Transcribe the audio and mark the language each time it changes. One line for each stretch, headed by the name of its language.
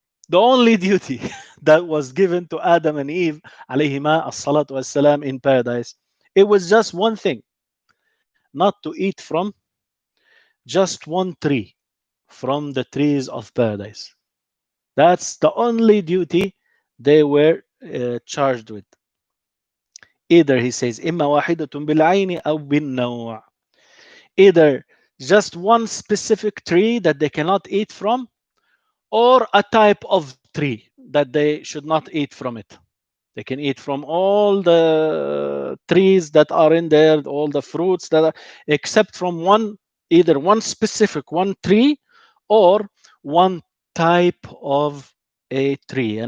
English: The only duty that was given to Adam and Eve, alayhima as-salatu was-salam, in paradise, it was just one thing, not to eat from just one tree from the trees of paradise. That's the only duty they were charged with. Either he says,
Arabic: إما واحدة بالعين أو بالنوع.
English: Either just one specific tree that they cannot eat from, or a type of tree that they should not eat from it. They can eat from all the trees that are in there, all the fruits that are, except from one, either one specific one tree or one type of a tree.